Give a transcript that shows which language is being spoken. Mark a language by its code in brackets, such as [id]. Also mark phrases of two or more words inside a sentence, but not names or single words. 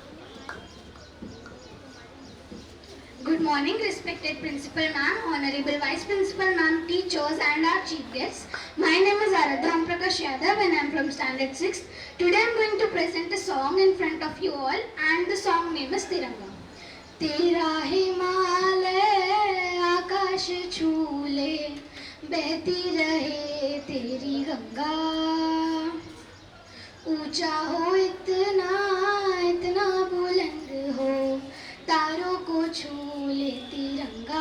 [en] Good morning, respected Principal Ma'am, Honorable Vice Principal Ma'am, teachers and our chief guests. My name is Aradhya Prakash Yadav and I am from Standard 6. Today I am going to present a song in front of you all, and the song name is Tiranga. [hi] तेरा हिमालय आकाश छूले, बहती रहे तेरी गंगा, ऊंचा हो इतना इतना बुलंद हो, तारों को छू ले तिरंगा.